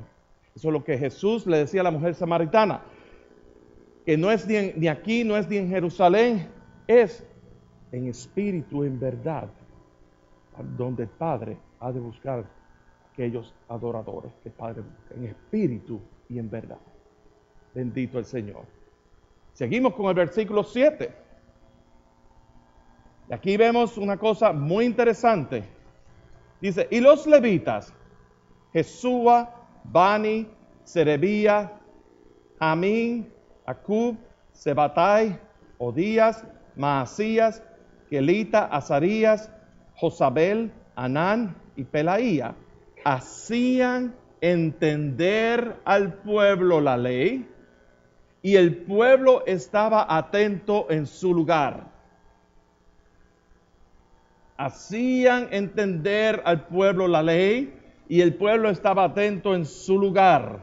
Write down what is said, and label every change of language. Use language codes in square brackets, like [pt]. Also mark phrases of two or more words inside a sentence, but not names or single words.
[es] Eso es lo que Jesús le decía a la mujer samaritana, que no es ni aquí, no es ni en Jerusalén, es en espíritu, en verdad, donde el Padre ha de buscar aquellos adoradores que el Padre busca, en espíritu y en verdad. Bendito el Señor. Seguimos con el versículo 7. Y aquí vemos una cosa muy interesante. Dice, y los levitas, Jesúa, Bani, Serebía, Amín, Acub, Sebatai, Odías, Maasías, Kelita, Azarías, Josabel, Anán y Pelaía, hacían entender al pueblo la ley, y el pueblo estaba atento en su lugar. Hacían entender al pueblo la ley, y el pueblo estaba atento en su lugar.